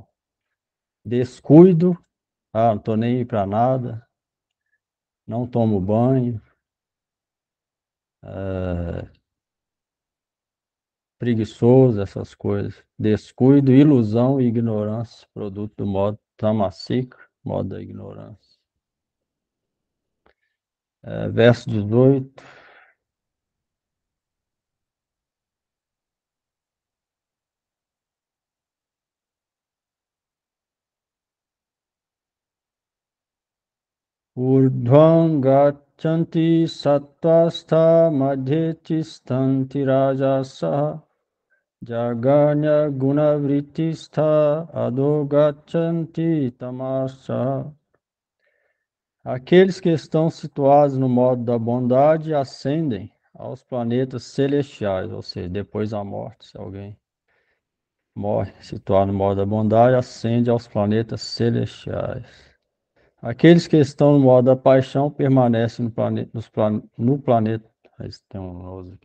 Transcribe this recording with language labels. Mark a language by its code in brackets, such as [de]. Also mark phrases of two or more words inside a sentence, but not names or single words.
[pt] Descuido, não estou nem aí para nada, não tomo banho, preguiçoso, essas coisas. Descuido, ilusão e ignorância, produto do modo tamasika, modo da ignorância. Verso 18. [sa] Urdhvam gachanti sattvastha madhye tistanti rajasa jaganya gunavrittistha adho gachanti tamasa. [pt] Aqueles que estão situados no modo da bondade ascendem aos planetas celestiais, ou seja, depois da morte, se alguém morre situado no modo da bondade, ascende aos planetas celestiais. Aqueles que estão no modo da paixão permanecem no planeta Mas tem um nós aqui.